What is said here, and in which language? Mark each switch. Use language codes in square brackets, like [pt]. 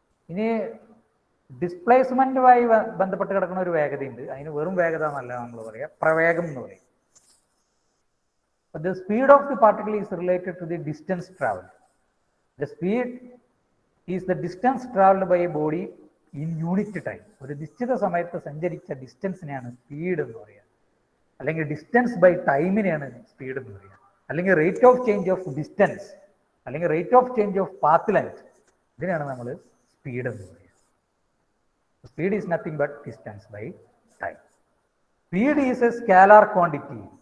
[ml] ഇനി ഡിസ്പ്ലേസ്മെന്റുമായി ബന്ധപ്പെട്ട് കിടക്കുന്ന ഒരു വേഗതയുണ്ട്, അതിന് വെറും വേഗത എന്നല്ല നമ്മൾ പറയുക, പ്രവേഗം എന്ന് പറയും. [en] The speed of the particle is related to the distance traveled. The speed is the distance traveled by a body in unit time. [ml] ഒരു നിശ്ചിത സമയത്ത് സഞ്ചരിച്ച ഡിസ്റ്റൻസിനെയാണ് സ്പീഡ് എന്ന് പറയുക, അല്ലെങ്കിൽ ഡിസ്റ്റൻസ് ബൈ ടൈമിനെയാണ് സ്പീഡ് എന്ന് പറയുക, അല്ലെങ്കിൽ [en] rate of change of distance, [ml] അല്ലെങ്കിൽ [en] rate of change of path length, [ml] ഇതിനാണ് നമ്മൾ സ്പീഡ് എന്ന് പറയുക. [en] Speed is nothing but distance by time. Speed is a scalar quantity.